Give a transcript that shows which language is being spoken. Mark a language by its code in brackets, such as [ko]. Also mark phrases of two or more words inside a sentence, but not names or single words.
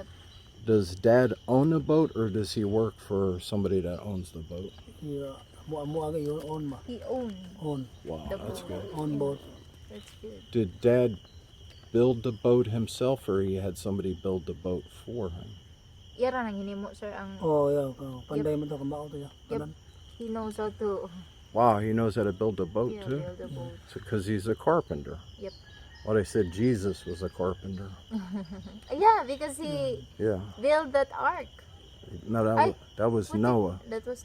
[en] Does Dad own the boat, or does he work for somebody that owns the boat? [ceb] Yeah. Mo aga yo on ba. [en] He owned On Wow, the that's boat. good. on boat. That's good. Did Dad build the boat himself, or he had somebody build the boat for him? [ceb] Yara nang hinimo sir ang [en] Oh, yeah. [ceb] Panday mo to kamao to ya. [en] Yep. He knows how to Wow, he knows how to build a boat too, build a boat. because he's a carpenter. Yep. Well, they said Jesus was a carpenter. Yeah, because he Yeah. built that ark. No, Ay, that was What did- Noah. That was